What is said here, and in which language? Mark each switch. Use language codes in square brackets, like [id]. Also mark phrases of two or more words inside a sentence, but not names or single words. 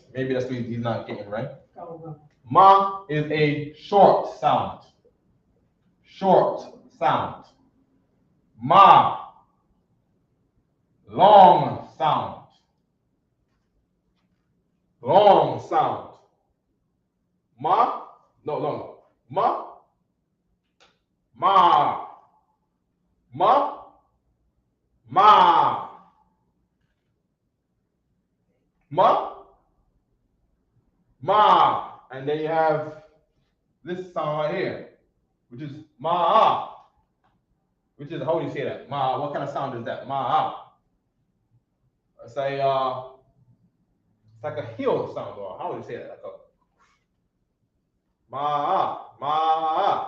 [en] Maybe that's what he's not getting, right? Ma is a short sound. Short sound. Ma, long sound. Long sound. Ma, no. Ma, ma, ma, ma, ma, ma. And then you have this sound right here, which is ma. which is, how do you say that? Ma, what kind of sound is that? Ma. It's like a heel sound, or how would you say that? Like a ma.